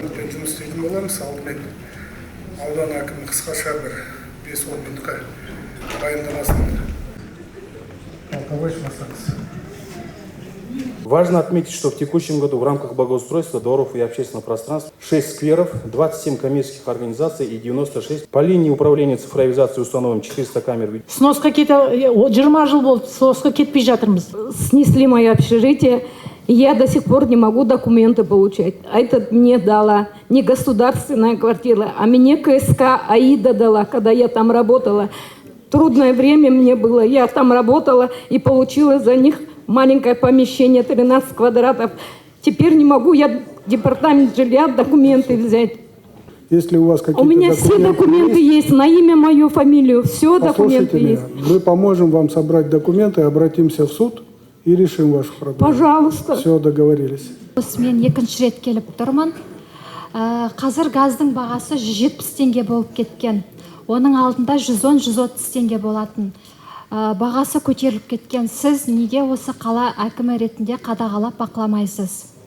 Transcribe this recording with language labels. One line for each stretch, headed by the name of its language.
Kazakh: жұмыс істейтін боламыз. Алдымен аудан әкімі қысқаша бір 5-10 минутқа баяндамасын талқылайық.
Russian: Важно отметить, что в текущем году в рамках благоустройства дворов и общественного пространства 6 скверов, 27 коммерческих организаций и 96 по линии управления цифровизацией установлено 400 камер.
Kazakh: Сносқа 20 жыл болды, сносқа кетпей жатырмыз.
Russian: Снесли мое общежитие, и я до сих пор не могу документы получать. А это мне дала не государственная квартира, а мне КСК АИДа дала, когда я там работала. Трудное время мне было, я там работала и получила за них маленькое помещение, 13 квадратов. Теперь не могу я департамент жилья документы взять. Если у вас какие-то меня все документы есть, на имя, мою фамилию, все документы есть. Мы поможем вам собрать документы, обратимся в суд и решим вашу проблему. Пожалуйста. Все, договорились.
Kazakh: Мен екінші рет келіп тұрмын. Қазір газдың бағасы 170 теңге болып кеткен. Оның алдында 110-130 теңге болатын. Бағасы көтеріліп кеткен. Сіз неге осы қала әкімі ретінде қадағалап бақыламайсыз?